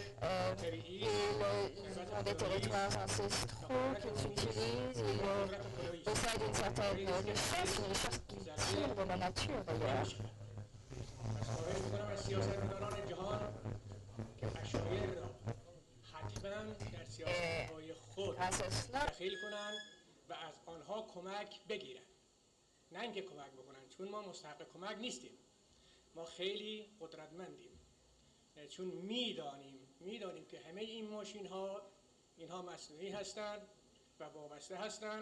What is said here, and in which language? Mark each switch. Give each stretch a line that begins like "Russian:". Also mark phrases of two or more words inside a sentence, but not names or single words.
French: ils ont des territoires ancestraux qu'ils utilisent, ils possèdent une certaine richesse, une richesse qu'ils tirent de la nature d'ailleurs. Grâce à cela,
Persian: و از آنها کمک بگیرن، نه اینکه کمک بکنن، چون ما مستحق کمک نیستیم. ما خیلی قدرتمندیم، چون میدانیم که همه این ماشین ها اینها مصنوعی هستند و وابسته هستند.